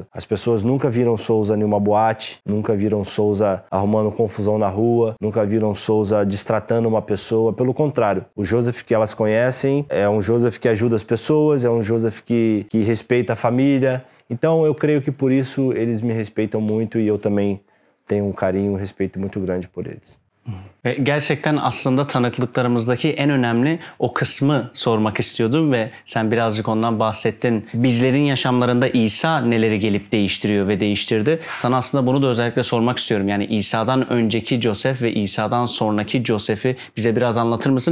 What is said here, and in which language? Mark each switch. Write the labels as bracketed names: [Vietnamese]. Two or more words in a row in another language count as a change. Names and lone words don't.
[Portuguese] As pessoas nunca viram Souza em uma boate, nunca viram Souza arrumando confusão na rua, nunca viram Souza destratando uma pessoa. Pelo contrário, o Joseph que elas conhecem é um Joseph que ajuda as pessoas, é um Joseph que respeita a família. Então eu creio que por isso eles me respeitam muito e eu também tenho um carinho e um respeito muito grande por eles. [Turkish] Ve gerçekten aslında tanıklıklarımızdaki en önemli o kısmı sormak istiyordum ve sen birazcık ondan bahsettin. Bizlerin yaşamlarında İsa neleri gelip değiştiriyor ve değiştirdi. Sana aslında bunu da özellikle sormak istiyorum. Yani İsa'dan önceki Joseph ve İsa'dan sonraki Joseph'i bize biraz anlatır mısın?